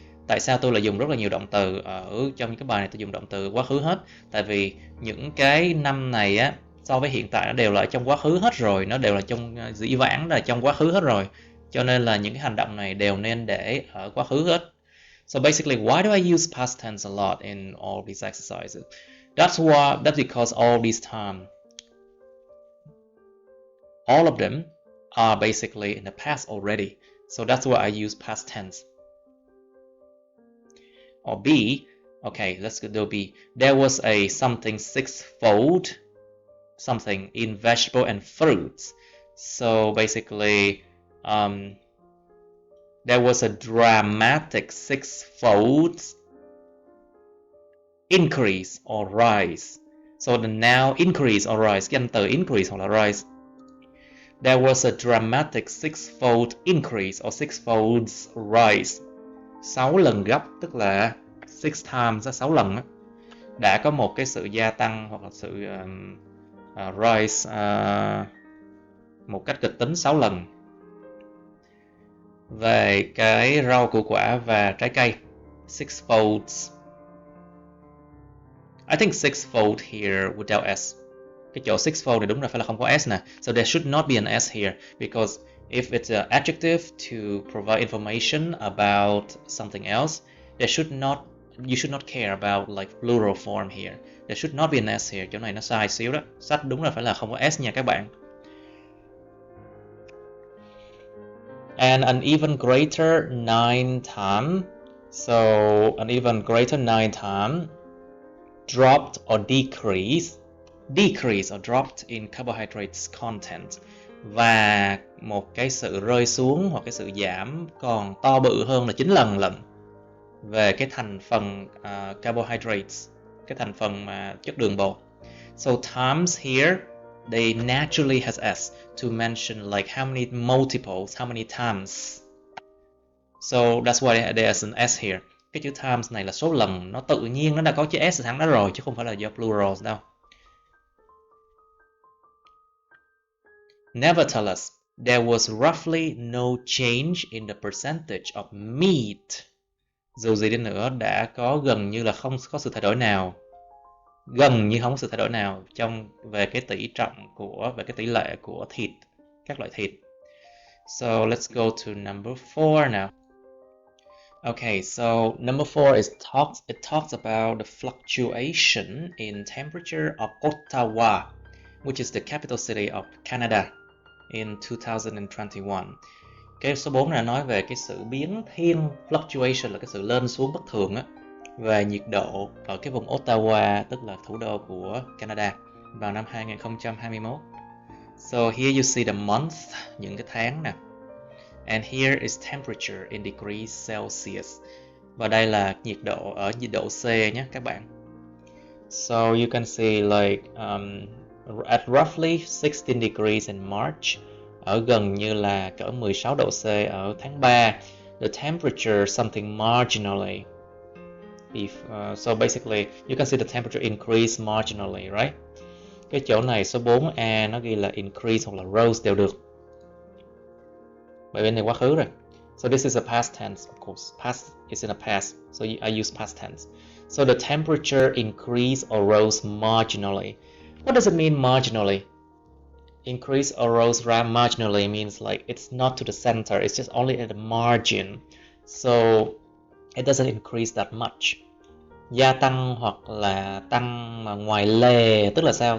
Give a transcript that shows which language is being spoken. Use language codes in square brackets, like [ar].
[vi] Tại sao tôi lại dùng rất là nhiều động từ ở trong những cái bài này? Tôi dùng động từ quá khứ hết. Tại vì những cái năm này á, so với hiện tại nó đều là trong quá khứ hết rồi, nó đều là trong dĩ vãng, là trong quá khứ hết rồi. Cho nên là những cái hành động này đều nên để ở quá khứ hết. [en] So basically, why do I use past tense a lot in all these exercises? That's because all this time all of them are basically in the past already. So that's why I use past tense. Or B, okay, let's do B. There was a something sixfold something in vegetable and fruits. So basically, there was a dramatic sixfold increase or rise. So the noun increase or rise, [vi] cái anh từ [en] increase [vi] hoặc là [en] rise. There was a dramatic sixfold increase or sixfold rise. [vi] 6 lần gấp, tức là [en] 6 times, [vi] 6 lần. Đã có một cái sự gia tăng hoặc là sự rise một cách kịch tính 6 lần về cái rau củ quả và trái cây. [en] Sixfold. I think sixfold here without S. [vi] Cái chỗ sixfold này đúng là phải là không có S nè. [en] So there should not be an S here because if it's an adjective to provide information about something else, you should not care about like plural form here. There should not be an S here. [vi] Chỗ này nó sai xíu đó. Sách đúng là phải là không có S nha các bạn. [en] And an even greater 9 times. So an even greater 9 times dropped or decreased or dropped in carbohydrates content. [vi] Và một cái sự rơi xuống hoặc cái sự giảm còn to bự hơn là 9 lần về cái thành phần carbohydrates, cái thành phần mà chất đường bột. [en] So times here they naturally has S to mention like how many multiples, how many times. So that's why there's an S here. [vi] Cái chữ times này là số lần, nó tự nhiên nó đã có chữ S sẵn đó rồi chứ không phải là do plurals đâu. [en] Nevertheless, there was roughly no change in the percentage of meat. [vi] Dù gì đi nữa đã có gần như là không có sự thay đổi nào. Gần như không có sự thay đổi nào về cái tỷ trọng về cái tỷ lệ của thịt, các loại thịt. [en] So let's go to number 4 now. Okay, so number 4 it talks about the fluctuation in temperature of Ottawa, which is the capital city of Canada in 2021. [vi] Cái số 4 là nói về cái sự biến thiên, fluctuation là cái sự lên xuống bất thường á, về nhiệt độ ở cái vùng Ottawa, tức là thủ đô của Canada vào năm 2021. [en] So here you see the month, [vi] những cái tháng nè. [en] And here is temperature in degrees Celsius. [vi] Và đây là nhiệt độ ở nhiệt độ C nhé các bạn. [en] So you can see like at roughly 16 degrees in March, [vi] ở gần như là cỡ 16 độ C ở tháng 3. [en] The temperature something marginally. So basically you can see the temperature increase marginally, right? [vi] Cái chỗ này số 4A nó ghi là increase hoặc là rose đều được. Bởi bên này quá khứ rồi. [en] So this is a past tense, of course. Past is in a past, so I use past tense. So the temperature increased or rose marginally. What does it mean marginally? Increase or rose marginally means like it's not to the center, it's just only at the margin. So it doesn't increase that much. [vi] Gia tăng hoặc là tăng mà ngoài lề, tức là sao?